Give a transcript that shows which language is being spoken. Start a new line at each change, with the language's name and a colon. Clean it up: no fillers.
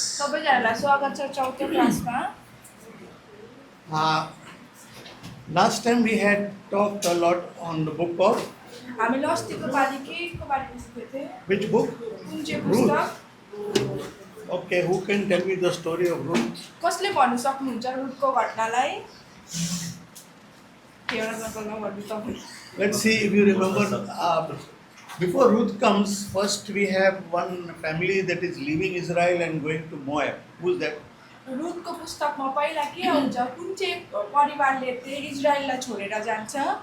Nepali: सबैजनालाई स्वागत छ चौथो क्लासमा.
English: Last time we had talked a lot on the book of
Nepali: हामीले अस्तिको पालि केको बारेमा सिकेको थियौँ?
English: which book?
Nepali: कुन चाहिँ
English: Ruth.
Nepali: पुस्तक?
English: Okay, who can tell me the story of Ruth?
Nepali: कसले भन्नु सक्नुहुन्छ रुथको घटनालाई? एउटा नकल नगर्नु तपाईँ.
English: Let's see if you remember. Before Ruth comes, first we have one family that is leaving Israel and going to Moab. Who's that?
Nepali: रुथको पुस्तकमा पहिला के हुन्छ? कुन चाहिँ परिवारले चाहिँ इजरायललाई छोडेर जान्छ?